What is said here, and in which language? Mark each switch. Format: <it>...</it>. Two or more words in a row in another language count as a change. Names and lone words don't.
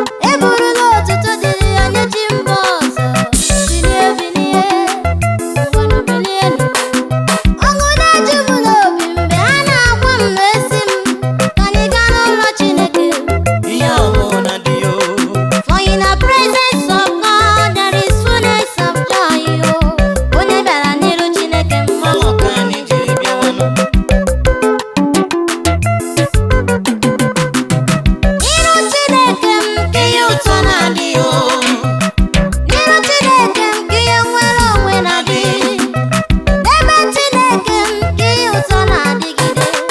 <ig>Eburula otuto dịrị ya nye chi mba ọzọ. Bilie, bilie. Ngwanụ bilienụ. Ọṅụ na-eju m n'obi mgbe ha na-agwa m na esi m ka anyị gaa n'ụlọ Chineke. Ihe ọṅụ na dị o.</ig> <en>For in the presence of God there is fullness of joy o.</en> <ig>Onye bịara n'iru Chineke mma. Mmanwụ ka anyị jiri bịawa nụ. N'iru Chineke m ka ihe ụtọ na-adị o. N'iru Chineke m ka ihe nwere onwe na-adị. N'ebe Chineke m ka ihe ụtọ na-adịgide.</ig>